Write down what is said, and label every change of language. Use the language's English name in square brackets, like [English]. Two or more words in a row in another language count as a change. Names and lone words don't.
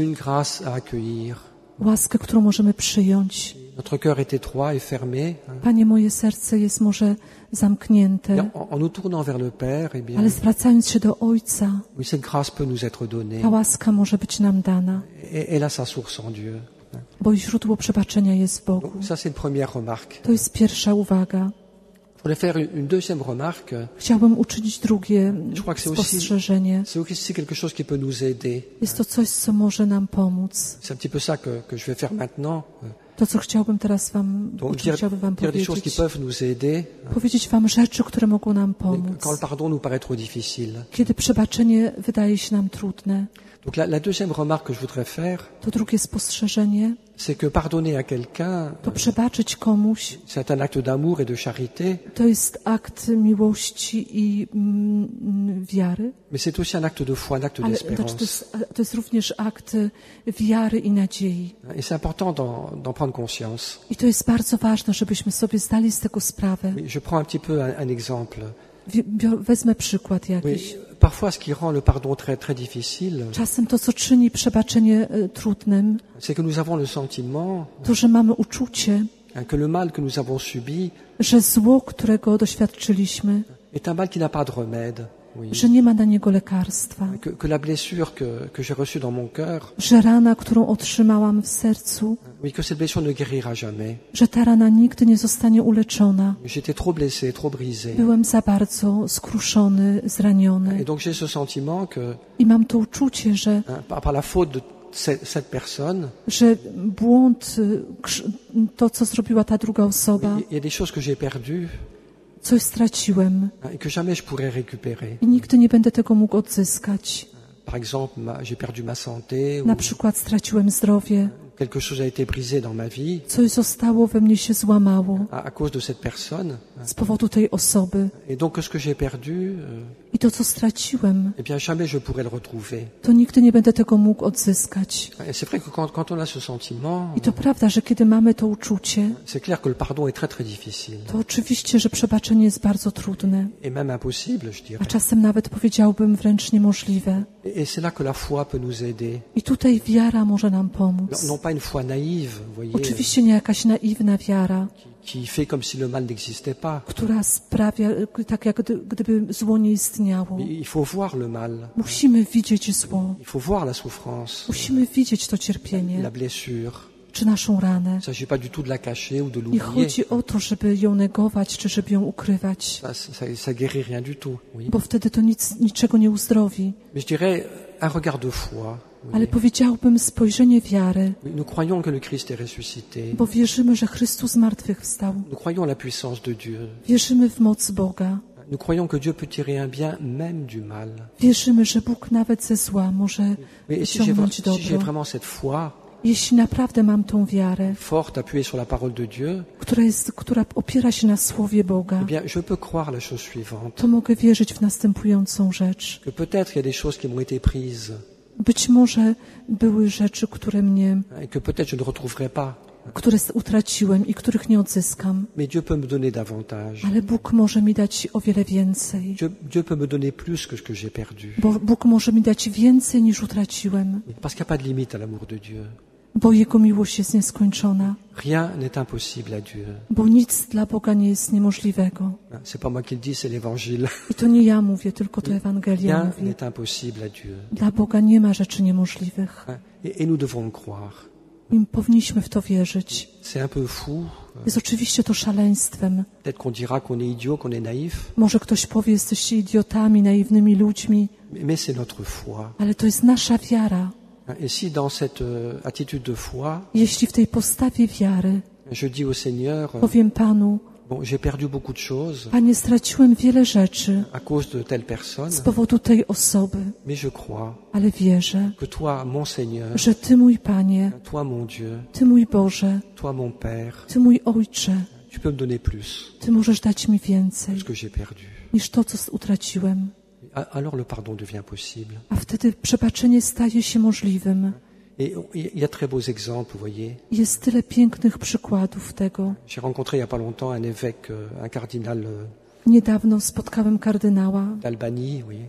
[French] une grâce à accueillir. [Polish] łaskę, którą możemy przyjąć. [French] Notre cœur est étroit et fermé. [Polish] Panie, moje serce jest może zamknięte, [French] Bien, en nous tournant vers le Père, eh bien, [Polish] ale zwracając się do Ojca, [French] oui, cette grâce peut nous être donnée. [Polish] ta łaska może być nam dana, [French] Et elle a sa source en Dieu. [Polish] bo źródło przebaczenia jest w Bogu. [French] Donc, ça, c'est une première remarque. [Polish] To jest pierwsza uwaga. [French] Je voulais faire une deuxième remarque. [Polish] Chciałbym uczynić drugie [French] Je crois que c'est aussi, [Polish] spostrzeżenie. [French] c'est aussi quelque chose qui peut nous aider. [Polish] Jest to coś, co może nam pomóc. [French] C'est un petit peu ça que je vais faire maintenant. [Polish] To, co chciałbym teraz [French] Donc, [Polish] chciałbym wam [French] dire des choses qui [Polish] powiedzieć. [French] peuvent nous aider [Polish] Powiedzieć wam rzeczy, które mogą nam pomóc. [French] quand le pardon nous paraît trop difficile. [Polish] Kiedy przebaczenie wydaje się nam trudne. [French] Donc la deuxième remarque que je voudrais faire, [Polish] To drugie spostrzeżenie, [French] c'est que pardonner à quelqu'un, [Polish] to przebaczyć komuś, [French] c'est un acte d'amour et de charité, [Polish] to jest akt miłości i wiary, [French] mais c'est aussi un acte de foi, un acte [Polish] ale [French] d'espérance. [Polish] to jest również akt wiary i nadziei. [French] Et c'est important d'en prendre conscience. [Polish] I to jest bardzo ważne, żebyśmy sobie zdali z tego sprawę. [French] Je prends un petit peu un exemple. [Polish] Wezmę przykład [French] Oui, [Polish] jakiś. [French] parfois, ce qui rend le pardon très difficile, [Polish] Czasem to, co czyni przebaczenie trudnym, [French] c'est que nous avons le sentiment [Polish] to, że mamy uczucie, [French] que le mal que nous avons subi [Polish] że zło, którego doświadczyliśmy, [French] est un mal qui n'a pas de remède. Oui. [Polish] że nie ma na niego lekarstwa, [French] Que la blessure que j'ai reçue dans mon cœur, [Polish] że rana, którą otrzymałam w sercu, [French] oui, que cette blessure ne guérira jamais. [Polish] że ta rana nigdy nie zostanie uleczona. [French] J'étais trop blessé, trop brisé. [Polish] Byłem za bardzo skruszony, zraniony [French] Et donc j'ai ce sentiment que [Polish] i mam to uczucie, że, [French] par la faute de cette personne, [Polish] że błąd, to co zrobiła ta druga osoba, [French] il y a des choses que j'ai perdues [Polish] coś straciłem [French] et que jamais je pourrais récupérer. [Polish] i nigdy nie będę tego mógł odzyskać. [French] Par exemple, j'ai perdu ma santé, ou [Polish] Na przykład straciłem zdrowie, [French] quelque chose a été brisé dans ma vie [Polish] coś zostało we mnie się złamało [French] à cause de cette personne. [Polish] z powodu tej osoby. [French] Et donc ce que j'ai perdu, [Polish] I to, co straciłem, [French] eh bien jamais je pourrais le retrouver. [Polish] to nigdy nie będę tego mógł odzyskać. [French] Et c'est vrai que quand on a ce sentiment, [Polish] I to prawda, że kiedy mamy to uczucie, [French] c'est clair que le pardon est très difficile. [Polish] to oczywiście, że przebaczenie jest bardzo trudne, [French] Et même impossible, je [Polish] a [French] dirais. [Polish] czasem nawet powiedziałbym wręcz niemożliwe. [French] Et c'est là que la foi peut nous aider. [Polish] I tutaj wiara może nam pomóc. [French] Non pas une foi naïve, vous voyez, [Polish] Oczywiście nie jakaś naiwna wiara, [French] qui fait comme si le mal n'existait pas. [Polish] która sprawia, tak jak gdyby zło nie istniało. [French] Il faut voir le mal. [Polish] Musimy widzieć zło. [French] Il faut voir la souffrance, [Polish] Musimy widzieć to cierpienie, [French] la blessure. [Polish] czy naszą ranę. [French] Il ne s'agit pas du tout de la cacher ou de [Polish] Nie [French] l'oublier. [Polish] chodzi o to, żeby ją negować, czy żeby ją ukrywać, [French] Ça guérit rien du tout. Oui. [Polish] bo wtedy to niczego nie uzdrowi. [French] Mais je dirais un regard de foi. Oui. [Polish] Ale powiedziałbym spojrzenie wiary, [French] Nous croyons que le Christ est ressuscité. [Polish] bo wierzymy, że Chrystus zmartwychwstał. [French] Nous croyons en la puissance de Dieu. [Polish] Wierzymy w moc Boga. [French] Nous croyons que Dieu peut tirer un bien même du mal. [Polish] Wierzymy, że Bóg nawet ze zła może [French] Mais si [Polish] wyciągnąć [French] j'ai [Polish] dobro. [French] vraiment cette foi [Polish] Jeśli naprawdę mam tą wiarę, [French] forte appuyée sur la parole de Dieu, [Polish] która opiera się na Słowie Boga, [French] eh bien, je peux croire la chose suivante. [Polish] to mogę wierzyć w następującą rzecz. [French] Que peut-être il y a des choses qui m'ont été prises [Polish] Być może były rzeczy, które [French] et que peut-être je ne retrouverai pas. [Polish] które utraciłem i których nie odzyskam. [French] Mais Dieu peut me donner davantage. [Polish] Ale Bóg może mi dać o wiele więcej. [French] Dieu peut me donner plus que ce que j'ai perdu. [Polish] Bo Bóg może mi dać więcej niż utraciłem. [French] Parce qu'il n'y a pas de limite à l'amour de Dieu. [Polish] Bo Jego miłość jest nieskończona. [French] Rien n'est impossible à Dieu. [Polish] Bo nic dla Boga nie jest niemożliwego. [French] C'est pas moi qui le dis, c'est l'Évangile. [Polish] I to nie ja mówię, tylko to Ewangelia [French] Rien [Polish] mówi. [French] n'est impossible à Dieu. [Polish] Dla Boga nie ma rzeczy niemożliwych. [French] Et nous devons le croire. [Polish] I powinniśmy w to wierzyć. [French] C'est un peu fou. [Polish] Jest oczywiście to szaleństwem. [French] Peut-être qu'on dira qu'on est idiot, qu'on est naïf. [Polish] Może ktoś powie, jesteście idiotami, naiwnymi ludźmi, [French] Mais c'est notre foi. [Polish] ale to jest nasza wiara. [French] Et si dans cette attitude de foi, [Polish] Jeśli w tej postawie wiary [French] je dis au Seigneur, [Polish] powiem Panu, [French] Bon, j'ai perdu beaucoup de choses [Polish] Panie, straciłem wiele rzeczy [French] à cause de telle personne, [Polish] z powodu tej osoby, [French] mais je crois [Polish] ale wierzę, [French] que toi, mon Seigneur, [Polish] że Ty, mój Panie, [French] toi, mon Dieu, [Polish] Ty, mój Boże, [French] toi, mon Père, [Polish] Ty, mój Ojcze, [French] tu peux me donner plus [Polish] Ty możesz dać mi [French] que [Polish] więcej [French] ce que j'ai perdu. [Polish] niż to, co utraciłem. [French] Alors le pardon devient possible. [Polish] A wtedy przebaczenie staje się możliwym. [French] Et il y a très beaux exemples, vous voyez. [Polish] Jest tyle pięknych przykładów tego. [French] J'ai rencontré il y a pas longtemps un évêque, un cardinal [Polish] Niedawno spotkałem kardynała [French] d'Albanie, vous voyez,